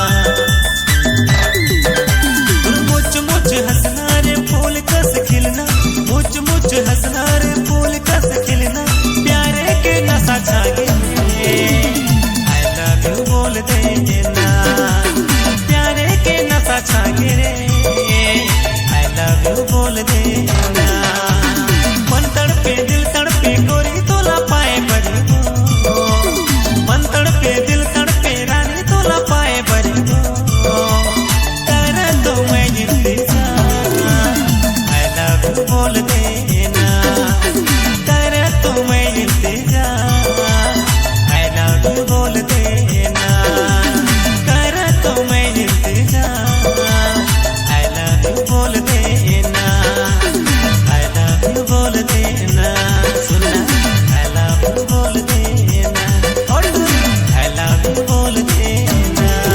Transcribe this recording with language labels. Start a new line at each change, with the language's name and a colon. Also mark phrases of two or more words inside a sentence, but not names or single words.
Chhattisgarhi: मुझ मुझ हंसना रे फूल कस खिलना, मुझ मुझ हंसना रे फूल कस खिलना, प्यारे के नशा छा गए
English: I love you
Chhattisgarhi: बोल देना, प्यारे के नशा छा गए
English: I love you
Chhattisgarhi: बोल देना। मन तड़पे दिल तड़पे गोरी तोला पाए बरे वो, मन तड़पे दिल तड़पे रानी तोला पाए बरे वो, करा तो मैं इंतजार
English: I love you
Chhattisgarhi: बोल देना, करा तो मैं इंतजार
English: I love you
Chhattisgarhi: बोल देना, करा तो मैं इंतजार
English: I love you
Chhattisgarhi: बोल देना,
English: I love you
Chhattisgarhi: बोल देना, सुनना
English: I love you
Chhattisgarhi: बोल देना, और
English: I love you
Chhattisgarhi: बोल देना।